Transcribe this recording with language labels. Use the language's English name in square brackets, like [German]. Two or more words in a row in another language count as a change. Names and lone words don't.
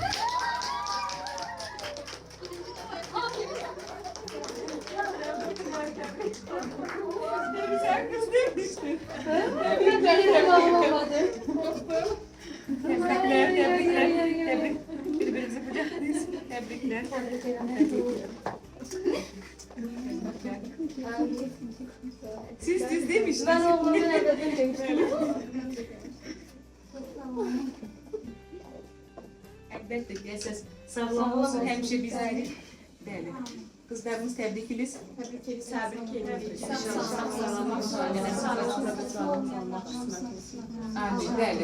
[Turkish] Tebrikler, tebrikler. Tebrik. Birbirimizi kucaklayız. Tebrikler. Siz düz demiştiniz. Ben oğlumun hedefini demiştim. [Azerbaijani] Əlbəttə ki, əsas sağlam olsun, həmişə bizdən. Bəli. Qızlarımız təbrik edirik. Təbrik edirik. Amin, bəli.